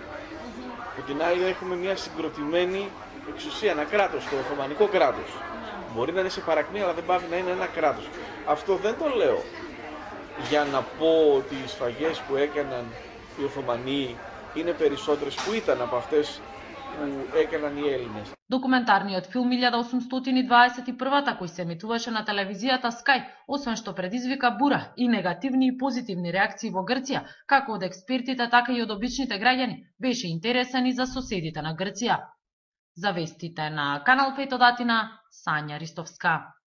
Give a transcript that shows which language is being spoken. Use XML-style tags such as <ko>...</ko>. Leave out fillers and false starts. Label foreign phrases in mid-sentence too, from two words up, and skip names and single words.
<el>Από την άλλη έχουμε μια συγκροτημένη εξουσία, ένα κράτος, το Οθωμανικό κράτος. Μπορεί να είναι σε παρακμή, αλλά δεν πάβει να είναι ένα κράτος. Αυτό δεν το λέω για να πω ότι οι σφαγές που έκαναν οι Οθωμανοί είναι περισσότερες που ήταν από αυτές που έκαναν οι Έλληνες.</el> <mk>Документарниот филм 1821 кој се емитуваше на телевизијата Sky, освен што предизвика бура и негативни и позитивни реакции во Грција, како од експертите, така и од обичните граѓани, беше интересен и за соседите на Грција. За вестите на Канал 5 од Атина, Сања Ристовска.</mk>